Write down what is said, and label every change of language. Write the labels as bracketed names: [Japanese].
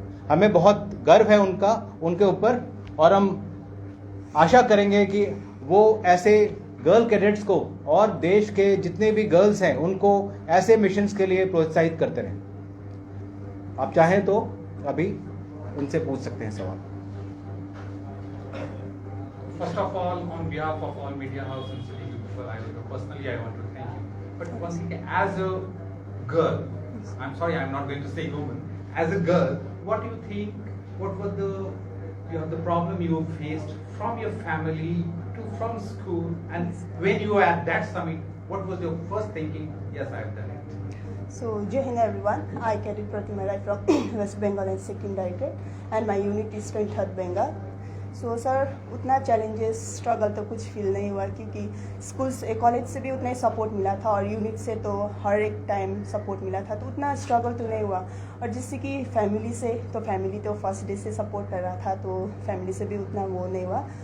[Hindi] हमें बहुत गर्व है उनके ऊपर, और हम आशा करेंगे कि वो ऐसे गर्ल कैडेट्स को और देश के जितने भी गर्ल्स हैं उनको ऐसे मिशंस के लिए प्रोत्साहित करते रहें। आप चाहें तो अभी उनसे पूछ सकते हैं सवाल। [English] First of all, on behalf of all media house and city people, personally I want to thank you. But firstly, as a girl, I'm sorry, I'm not going to say woman. As a girl, what do you think? What were the problem you faced from your family from school, and when you were at that summit, what was your first thinking? Yes, I have done it. So, Jai Hind everyone. I Cadet Pratima Rai from West Bengal and Sikkim Directorate, and my unit is 23rd Bengal. [Hindi] So sir, उतना challenges struggle तो कुछ feel नहीं हुआ, क्योंकि school से, college से भी उतना ही सपोर्ट मिला था और यूनिट से तो हर एक टाइम सपोर्ट मिला था, तो उतना स्ट्रगल तो नहीं हुआ। और जिससे कि फैमिली से, तो फैमिली तो फर्स्ट डे से सपोर्ट कर रहा था, तो फैमिली से भी उतना वो नहीं हुआ।